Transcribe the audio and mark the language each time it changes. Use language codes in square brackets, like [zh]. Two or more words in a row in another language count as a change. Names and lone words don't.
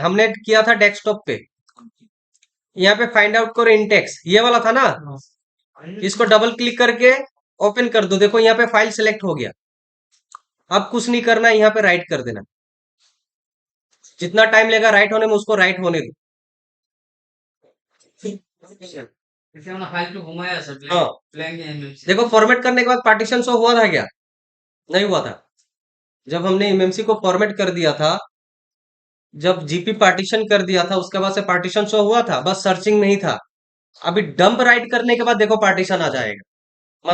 [hi] हमने किया था डेस्कटॉप पे। यहाँ पे [en] find out [hi] करो इंटेक्स, ये वाला था ना, इसको [en] double click [hi] करके ओपन कर दो। देखो यहाँ पे फाइल सिलेक्ट हो गया। अब कुछ नहीं करना है, यहाँ पे राइट कर देना। जितना टाइम लेगा राइट होने में उसको राइट होने दो। [as] এতিয়া মানে ফাইলটো ঘুমাই আছে [hi] हाँ, [en] blank MMC. [hi] देखो फॉर्मेट करने के बाद पार्टीशन शो हुआ था क्या, नहीं हुआ था। जब हमने एमएमसी को फॉर्मेट कर दिया था, जब [en] GP partition [hi] कर दिया था, उसके बाद से पार्टीशन शो हुआ था, बस सर्चिंग नहीं था। अभी [en] dump write [hi] करने के बाद देखो पार्टीशन आ जाएगा।